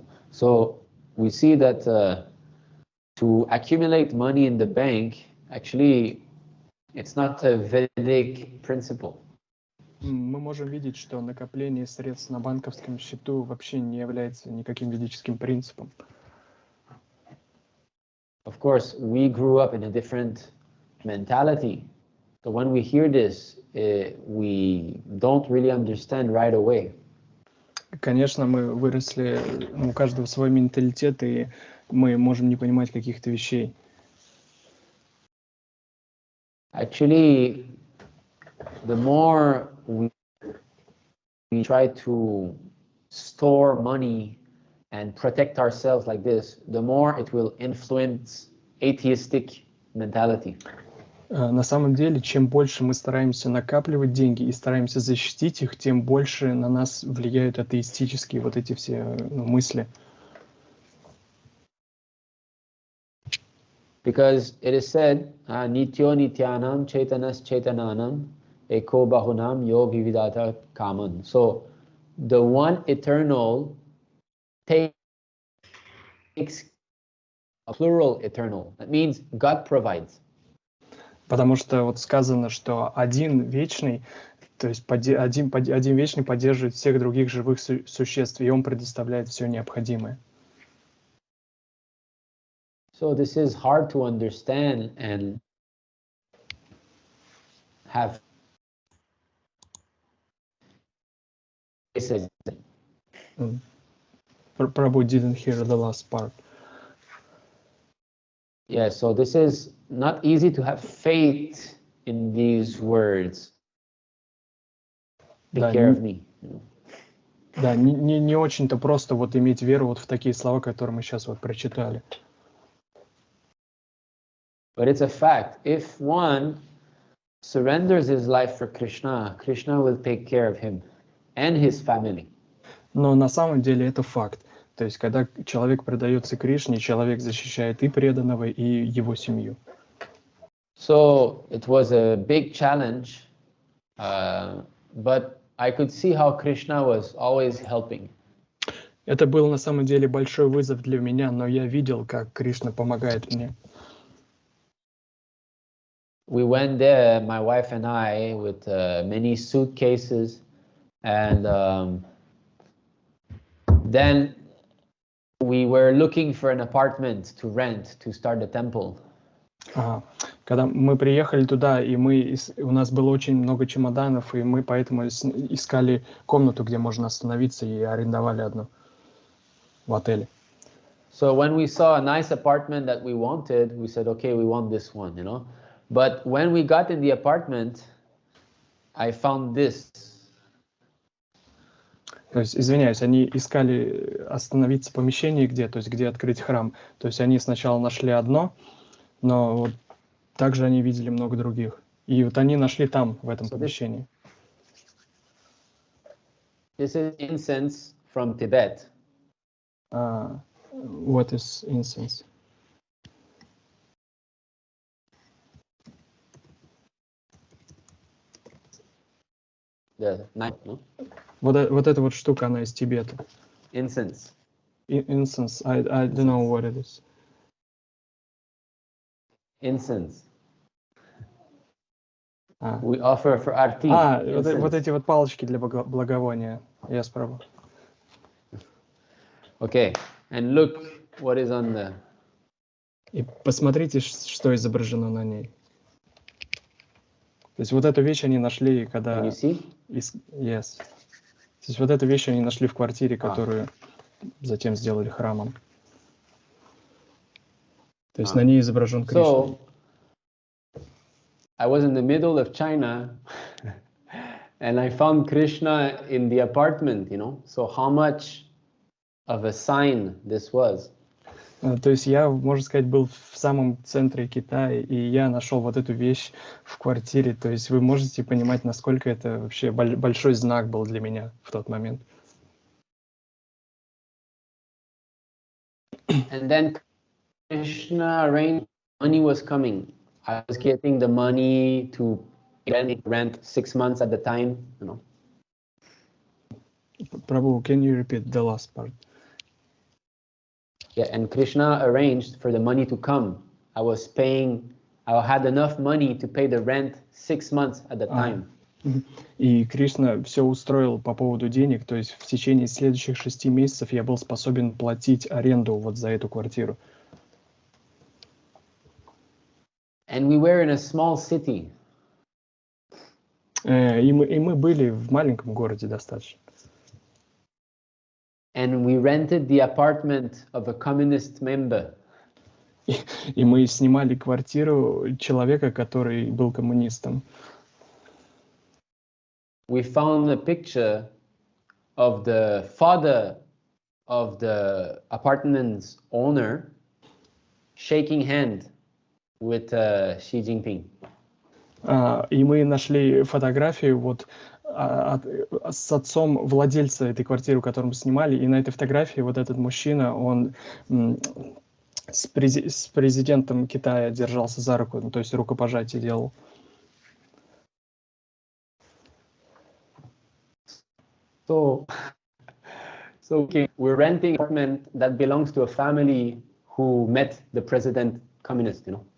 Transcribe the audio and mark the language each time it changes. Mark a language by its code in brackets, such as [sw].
[en] So we see that to accumulate money in the bank, actually, it's not a Vedic principle. [ru] Мы можем видеть, что накопление средств на банковском счету вообще не является никаким ведическим принципом. [en] Of course, we grew up in a different mentality. So when we hear this, we don't really understand right away. [ru] Конечно, мы выросли, у каждого свой менталитет, и мы можем не понимать каких-то вещей. [en] Actually, the more we try to store money and protect ourselves like this, the more it will influence atheistic mentality. [ru] На самом деле, чем больше мы стараемся накапливать деньги и стараемся защитить их, тем больше на нас влияют атеистические вот эти все мысли. [en] Because it is said, [sa] Nityo Nityanam Chaitanas Chaitananam Eko Bahunam Yogi Vidata Kaman. [en] So the one eternal takes a plural eternal. That means God provides. [ru] Потому что вот сказано, что один вечный, то есть один вечный поддерживает всех других живых существ, и он предоставляет все необходимое. [en] So this is hard to understand and have. Prabhu didn't hear the last part. Yeah, so this is not easy to have faith in these words. Take care of me. [ru] Да, не очень-то просто вот иметь веру вот в такие слова, которые мы сейчас вот прочитали. [en] But it's a fact. If one surrenders his life for Krishna, Krishna will take care of him and his family. [ru] Но на самом деле это факт. То есть, когда человек предается Кришне, человек защищает и преданного, и его семью. [en] So it was a big challenge, but I could see how Krishna was always helping. [ru] Это был на самом деле большой вызов для меня, но я видел, как Кришна помогает мне. [en] We went there, my wife and I, with many suitcases, and then we were looking for an apartment to rent to start the temple. Ага. [ru] Когда мы приехали туда, и у нас было очень много чемоданов, и мы поэтому искали комнату, где можно остановиться, и арендовали одну в отеле. [en] So when we saw a nice apartment that we wanted, we said, okay, we want this one, you know. But when we got in the apartment, I found this. [ru] То есть, извиняюсь, они искали остановиться в помещении где, то есть где открыть храм. То есть они сначала нашли одно, но вот также они видели много других. И вот они нашли там, в этом помещении. [en] This is incense from Tibet. What is incense? The knife, no? [ru] Вот эта вот штука, она из Тибета. [en] Incense. Incense, I don't know what it is. Incense. We offer for arti. [ru] Вот эти вот палочки для благовония. [uk] Я спробую. [en] Okay, and look what is on the... [ru] И посмотрите, что изображено на ней. То есть вот эту вещь они нашли, когда... [en] Can you see? Yes. [ru] То есть вот эту вещь они нашли в квартире, которую затем сделали храмом. То есть на ней изображен Кришна. [en] So, I was in the middle of China and I found Krishna in the apartment, you know. So how much of a sign this was? [ru] То есть я, можно сказать, был в самом центре Китая, и я нашел вот эту вещь в квартире. То есть вы можете понимать, насколько это вообще большой знак был для меня в тот момент. [en] And then Krishna arranged, money was coming. I was getting the money to rent 6 months at the time, you know. Prabhu, can you repeat the last part? Yeah, and Krishna arranged for the money to come. I had enough money to pay the rent 6 months at the time. [ru] И Кришна все устроил по поводу денег, то есть в течение следующих 6 месяцев я был способен платить аренду вот за эту квартиру. [en] And we were in a small city. [ru] И мы были в маленьком городе достаточно. [en] And we rented the apartment of a communist member. [ru] И мы снимали квартиру человека, который был коммунистом. [en] We found a picture of the father of the apartment's owner shaking hand with Xi Jinping. [ru] И мы нашли фотографию вот с отцом владельца этой квартиры, которую мы снимали, и на этой фотографии вот этот мужчина, он с президентом Китая держался за руку, ну, то есть рукопожатие делал. [en] So okay, we're renting an apartment that belongs to a family who met the president communist, you know.